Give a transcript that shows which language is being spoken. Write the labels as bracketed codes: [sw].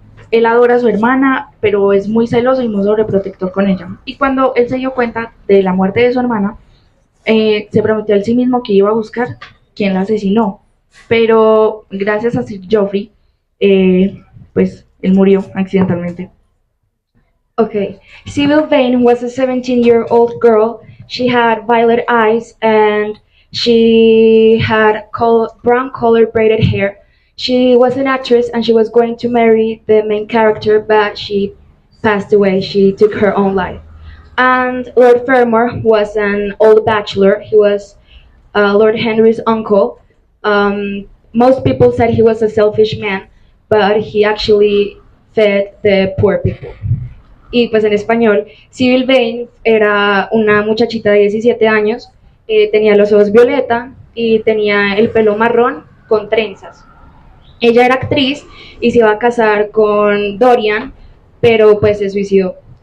[es] Él adora a su hermana, pero es muy celoso y muy sobreprotector con ella. Y cuando él se dio cuenta de la muerte de su hermana, se prometió a sí mismo que iba a buscar quién la asesinó. Pero gracias a Sir Geoffrey, pues él murió accidentalmente. [en] Okay, Sybil Vane was a 17-year-old girl. She had violet eyes and she had brown colored braided hair. She was an actress and she was going to marry the main character, but she passed away. She took her own life. And Lord Fermor was an old bachelor. He was Lord Henry's uncle. Most people said he was a selfish man, but he actually fed the poor people. [es] Y pues en español, Sybil Vane era una muchachita de 17 años, tenía los ojos violeta y tenía el pelo marrón con trenzas. Ella era actriz y se iba a casar con Dorian, pero pues se suicidó.